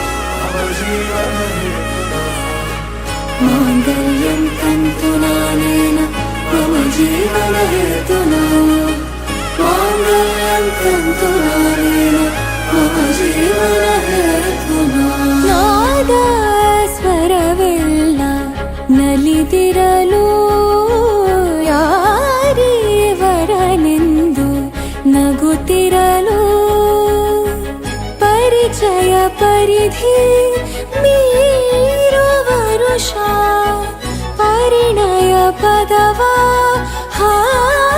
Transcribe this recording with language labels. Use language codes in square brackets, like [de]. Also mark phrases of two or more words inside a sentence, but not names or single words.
[sa] मांगल्यं तन्तुनानेन मम जीवनहेतुना मांगल्यं तन्तुनानेन मम जीवनहेतुना മാംഗല്യം തന്തുനാനേന മമ ജീവനഹേതുനാ [kn] ನಾದಸ್ವರವೆಲ್ಲ ನಲಿದಿರಲು ಯಾರೀವರನೆಂದು ನಗುತ್ತಿರಲು ಪರಿಚಯ ಪರಿಧಿ ಮೀರುವ ವರುಷ ಪರಿಣಯ ಪದವ